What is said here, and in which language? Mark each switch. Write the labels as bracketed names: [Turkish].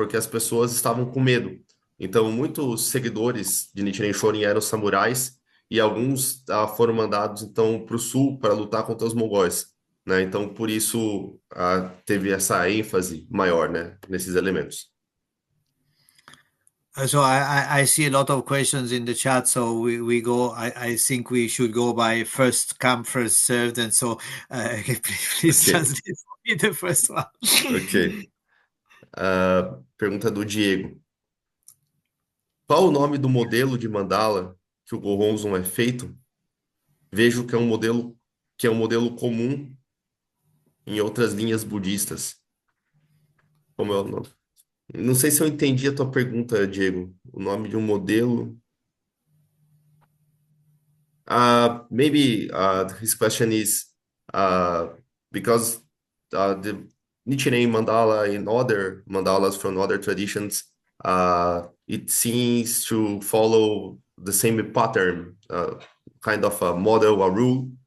[Portuguese] Porque as pessoas estavam com medo. Então, muitos seguidores de Nichiren Shorin eram samurais e alguns foram mandados então para o sul para lutar contra os mongóis, né? Então, por isso teve essa ênfase maior, né? Nesses elementos. [English] So I see a lot of questions in the chat. So we go. I think we should go by first come, first served. And so please translate for me the first one. [Portuguese] Ok. Pergunta do Diego. Qual o nome do modelo de mandala que o Gohonzon é feito? Vejo que é um modelo comum em outras linhas budistas. Como é o nome? Não sei se eu entendi a tua pergunta, Diego. O nome de um modelo. [English] Maybe his question is because the Nichiren mandala and other mandalas from other traditions, it seems to follow the same pattern, kind of a model, a rule.